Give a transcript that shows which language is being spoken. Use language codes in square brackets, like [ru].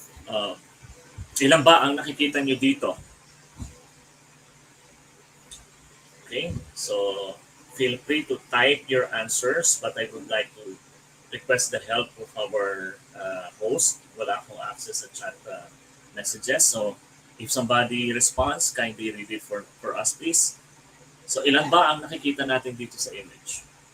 [tl] Uh, ilan ba ang nakikita nyo dito? [en] Okay, so feel free to type your answers, but I would like to request the help of our host. [tl] Wala akong [en] access sa chat messages. So if somebody responds, kindly read it for us, please. [tl] So ilan ba ang nakikita natin dito sa image?